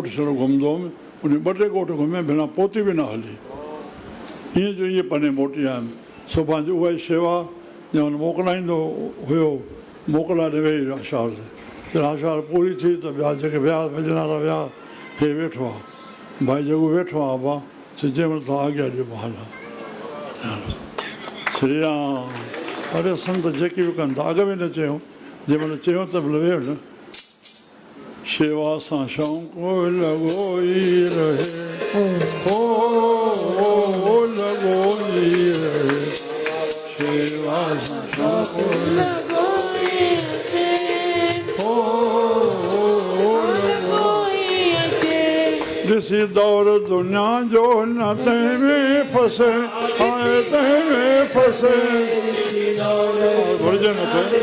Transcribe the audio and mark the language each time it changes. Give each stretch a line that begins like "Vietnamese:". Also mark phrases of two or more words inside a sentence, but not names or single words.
Sindhi: छड़ो घुमंदो हुउमि उन ॿ टे ॻोठ घुमिया बिना पोती बि न हली ईअं जो ईअं पने मोटी आयुमि सुभाणे जो उहा ई शेवा या हुन मोकिलाईंदो हुयो मोकिला ॾे वेही आशार ते जॾहिं आशार पूरी थी त ॿिया जेके विया भॼनारा विया हे वेठो आहे भाई जेको वेठो आहे अबा जंहिं महिल तव्हां आॻियां ॾियो हला श्री राम अरे संत जेकी बि कनि था अॻ में न चयूं जंहिं महिल चयूं त भले वेह न शेवा सां शौक़ु लॻो ई रहे हो लॻो ई रहे शेवा सां शौक़ु लॻो ई रहे हो लॻो ई रहे ॾिसी दौर दुनिया जो न तंहिं में फसे हाणे तंहिं में फसे घुरिजे नथो